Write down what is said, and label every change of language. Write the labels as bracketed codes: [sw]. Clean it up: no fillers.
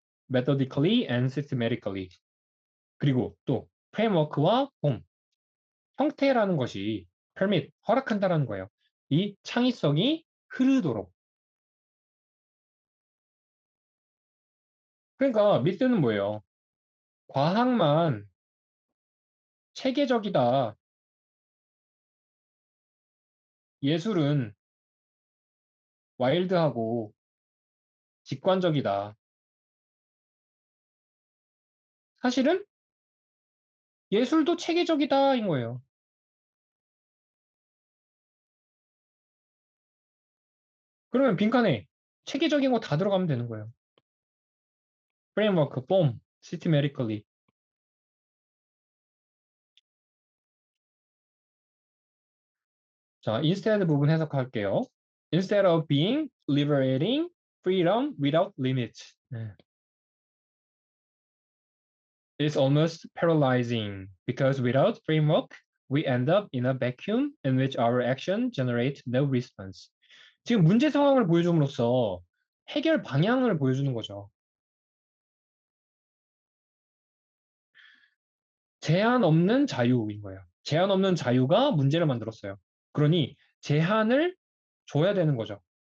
[en] methodically and systematically. [ko] 그리고 또 framework와 form, 형태라는 것이 permit, 허락한다라는 거예요. 이 창의성이 흐르도록. 그러니까 미스는 뭐예요? 과학만 체계적이다. 예술은 와일드하고 직관적이다. 사실은 예술도 체계적이다인 거예요. 그러면 빈칸에 체계적인 거 다 들어가면 되는 거예요. [en] framework, form, systematically. [ko] 자, instead 부분 해석할게요. [en] Instead of being liberating freedom without limits. [ko] 네. [en] It's almost paralyzing because without framework, we end up in a vacuum in which our action generate no response. [ko] 지금 문제 상황을 보여줌으로써 해결 방향을 보여주는 거죠. 제한 없는 자유인 거예요. 제한 없는 자유가 문제를 만들었어요. 그러니 제한을 줘야 되는 거죠.